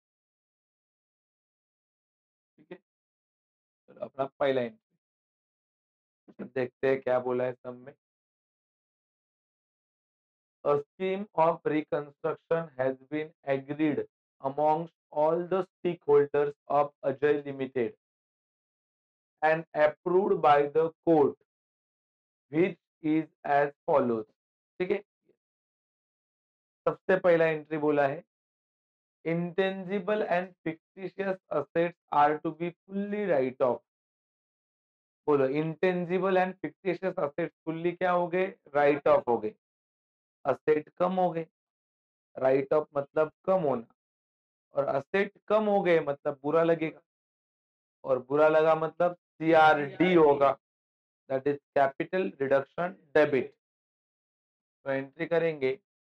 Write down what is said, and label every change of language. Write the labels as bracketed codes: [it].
[hi] ठीक है. चलो अपना पहला एंट्री देखते हैं क्या बोला है सब में. [en] A scheme of reconstruction has been agreed amongst all the stakeholders of Ajay Limited and approved by the court, which is as follows. [hi] ठीक है. सबसे पहला एंट्री बोला है [en] intangible and fictitious assets are to be fully write off. [hi] बोलो [en] intangible and fictitious assets fully [hi] क्या हो गए? राइट ऑफ हो गए. असेट कम हो गए. राइट ऑफ मतलब कम होना, और असेट कम हो गए मतलब बुरा लगेगा, और बुरा लगा मतलब सीआरडी होगा, [en] That is capital reduction debit. [hi] तो एंट्री करेंगे.